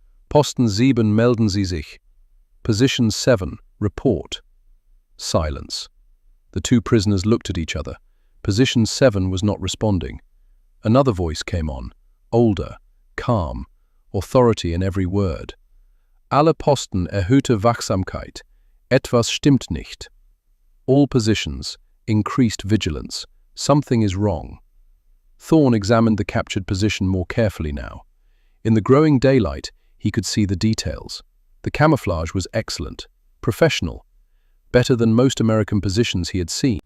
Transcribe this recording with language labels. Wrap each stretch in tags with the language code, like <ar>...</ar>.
<de>Posten 7 melden Sie sich.</de> <en>Position 7, report. Silence. The two prisoners looked at each other. Position 7 was not responding. Another voice came on, older, calm, authority in every word.</en> <de>Alle Posten erhöhte Wachsamkeit. Etwas stimmt nicht.</de> <en>All positions, increased vigilance. Something is wrong. Thorn examined the captured position more carefully now. In the growing daylight, he could see the details. The camouflage was excellent, professional, better than most American positions he had seen.</en>